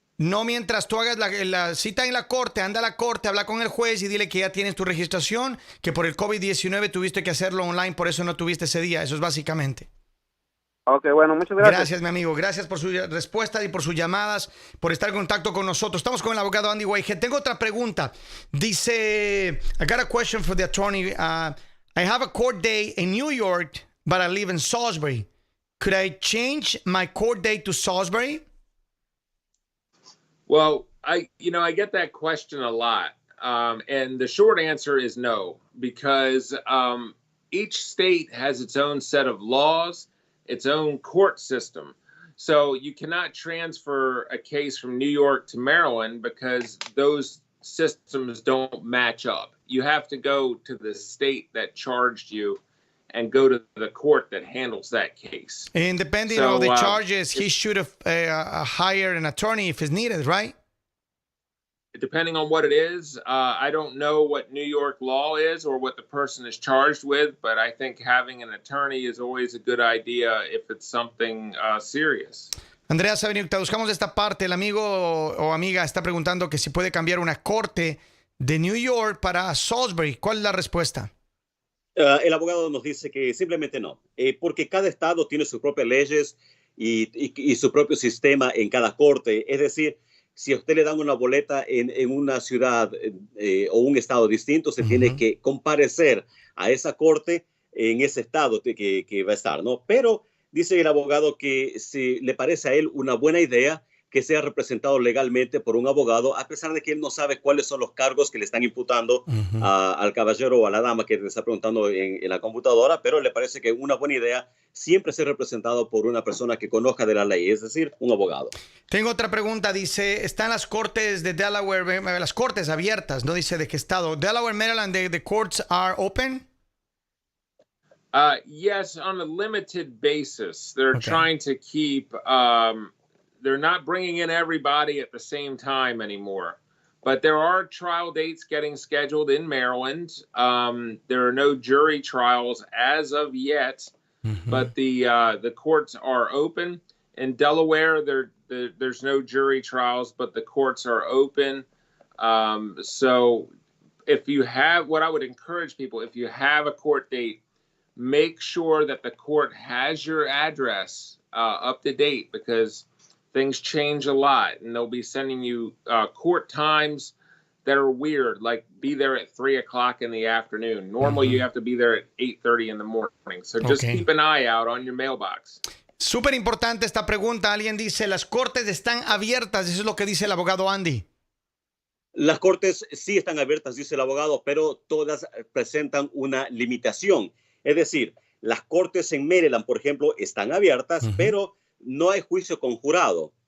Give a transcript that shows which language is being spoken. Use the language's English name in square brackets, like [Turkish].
[Spanish] No, mientras tú hagas la cita en la corte, anda a la corte, habla con el juez y dile que ya tienes tu registración, que por el COVID-19 tuviste que hacerlo online, por eso no tuviste ese día. Eso es básicamente. Ok, bueno, muchas gracias. Gracias, mi amigo. Gracias por sus respuestas y por sus llamadas, por estar en contacto con nosotros. Estamos con el abogado Andy Whitehead. Tengo otra pregunta. Dice, [English] I got a question for the attorney. I have a court day in New York, but I live in Salisbury. Could I change my court date to Salisbury? Well, I get that question a lot. And the short answer is no, because each state has its own set of laws, its own court system. So you cannot transfer a case from New York to Maryland because those systems don't match up. You have to go to the state that charged you and go to the court that handles that case. And depending on the charges, he should have hired an attorney if it's needed, right? Depending on what it is, I don't know what New York law is or what the person is charged with, but I think having an attorney is always a good idea if it's something serious. [Spanish] Andrea Sabenio, buscamos esta parte. El amigo o amiga está preguntando que si puede cambiar una corte de New York para Salisbury. ¿Cuál es la respuesta? El abogado nos dice que simplemente no, porque cada estado tiene sus propias leyes y su propio sistema en cada corte. Es decir, si a usted le dan una boleta en una ciudad o un estado distinto, se tiene que comparecer a esa corte en ese estado que va a estar, ¿no? Pero dice el abogado que si le parece a él una buena idea que sea representado legalmente por un abogado, a pesar de que él no sabe cuáles son los cargos que le están imputando al caballero o a la dama que le está preguntando en la computadora, pero le parece que una buena idea siempre ser representado por una persona que conozca de la ley, es decir, un abogado. Tengo otra pregunta, dice, están las cortes de Delaware, las cortes abiertas, no dice de qué estado. [English] Delaware, Maryland, the courts are open? Yes, on a limited basis. They're Okay. trying to keep, they're not bringing in everybody at the same time anymore. But there are trial dates getting scheduled in Maryland. There are no jury trials as of yet, but the courts are open. In Delaware, there's no jury trials, but the courts are open. So if you have, what I would encourage people, if you have a court date, make sure that the court has your address up to date, because things change a lot, and they'll be sending you court times that are weird, like be there at 3 o'clock in the afternoon. Normally you have to be there at 8:30 in the morning. So just keep an eye out on your mailbox. [Spanish] Súper importante esta pregunta. Alguien dice, las cortes están abiertas. Eso es lo que dice el abogado Andy. Las cortes sí están abiertas, dice el abogado, pero todas presentan una limitación. Es decir, las cortes en Maryland, por ejemplo, están abiertas, pero no hay juicio con jurado.